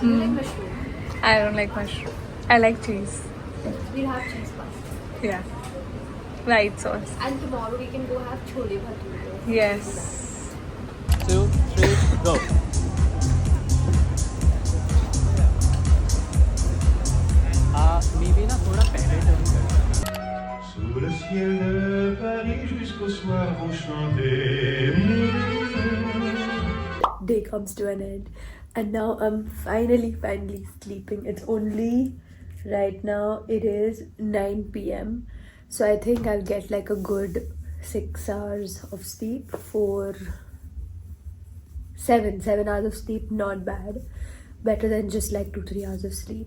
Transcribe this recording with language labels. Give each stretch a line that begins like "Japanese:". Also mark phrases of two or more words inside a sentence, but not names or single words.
English: You like mushroom? I don't like mushroom. I like cheese. We'll have cheese pasta. Yeah. White sauce. And tomorrow we can go have chole bhature. Yes.
Hindi: 2, 3, go. maybe ना थोड़ा पहले turn कर.
French: Sous le ciel de Paris jusqu'au soir vont chanter.
English: Day comes to an end and now I'm finally sleeping. It's only right now it is 9 p.m. so I think I'll get like a good 6 hours of sleep. 7 hours of sleep, not bad, better than just like 2-3 hours of sleep.